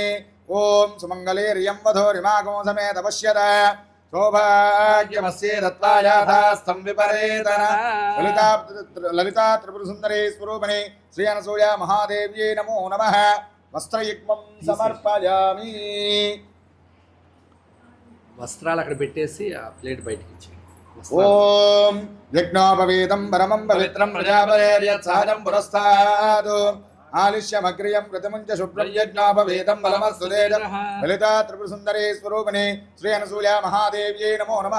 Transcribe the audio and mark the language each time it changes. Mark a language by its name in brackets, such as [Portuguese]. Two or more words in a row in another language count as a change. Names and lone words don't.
[Sanskrit] ॐ सुमङ्गलेर्यं वधूरिमागो समेत पश्यत सौभाग्यमस्ये दत्त्वायाथास्तं विपरेतन। ललिता त्रिपुरसुन्दरी स्वरूपिणी श्री अनसूया महादेव्यै नमो नमः। वस्त्रयुग्मं समर्पयामि। [Telugu] వస్త్రాలు అక్కడ పెట్టేసి ఆ ప్లేట్ బయటికి ఇచ్చి [Sanskrit] ఓం యజ్ఞోపవీతం పరమం పవిత్రం ప్రజాపరేర్యత్సహజం పురస్తాద్ ఆలిష్యమగ్రియం కృతముంచ శుభ్రం యజ్ఞోపవీతం బలమస్తు తేజ లలితా త్రిపురసుందరీ స్వరూపిణి శ్రీ అనసూయ మహాదేవ్యై నమో నమః।